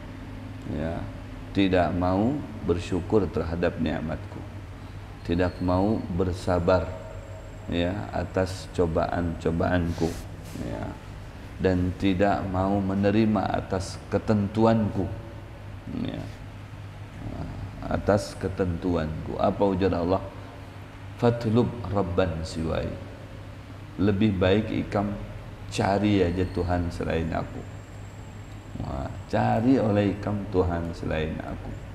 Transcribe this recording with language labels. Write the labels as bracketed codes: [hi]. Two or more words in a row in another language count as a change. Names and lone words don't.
[id] tidak mau bersyukur terhadap nikmatku, tidak mau bersabar, ya, atas cobaan-cobaanku, ya, dan tidak mau menerima atas ketentuanku, ya, atas ketentuanku. Apa ujar Allah? [ar] فاطلب ربا سواي, [id] lebih baik ikam cari aja Tuhan selain aku. Cari oleh ikam Tuhan selain aku.